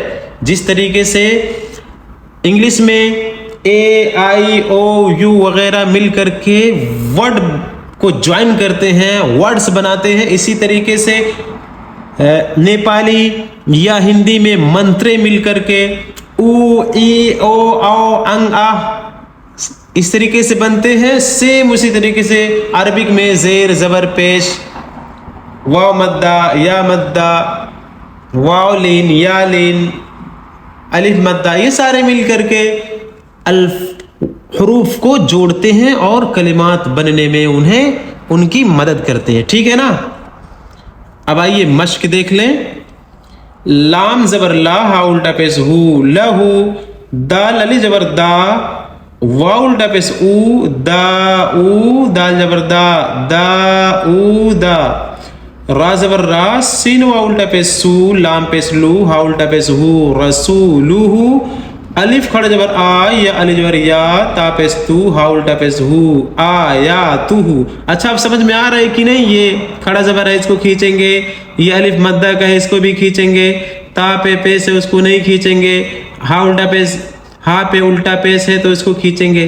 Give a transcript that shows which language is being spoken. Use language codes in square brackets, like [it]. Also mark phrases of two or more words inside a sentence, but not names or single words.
[ur] جس طریقے سے انگلش میں اے آئی او یو وغیرہ مل کر کے ورڈ کو جوائن کرتے ہیں، ورڈز بناتے ہیں، اسی طریقے سے نیپالی یا ہندی میں منترے مل کر کے او ای او او انگ آ اس طریقے سے بنتے ہیں. سیم اسی طریقے سے عربک میں زیر زبر پیش، واو مدہ، یا مدہ، واو لین، یا لین، الف مدہ، یہ سارے مل کر کے حروف کو جوڑتے ہیں اور کلمات بننے میں انہیں ان کی مدد کرتے ہیں. ٹھیک ہے نا. اب آئیے مشق دیکھ لیں. لام زبر لا، ہا الٹا پیش ہو، لہو، دال علی زبر دا، واو الٹا پیش او، دا او، دال زبر دا، دا او دا، را زبر را، سین واو الٹا پیش سو، لام پیش لو، ہا الٹا پیش ہو، رسولو، الف کھڑا زبر آ، یا علی زبر یا، تا پیش تو، ہا الٹا پیش ہو، آیاتہ. اچھا اب سمجھ میں آ رہا ہے کہ نہیں؟ یہ کھڑا زبر ہے، اس کو کھینچیں گے، یہ الف مدہ کا ہے، اس کو بھی کھینچیں گے، تا پہ پیش ہے، اس کو نہیں کھینچیں گے، ہا الٹا پیش، ہا پہ الٹا پیش ہے تو اس کو کھینچیں گے.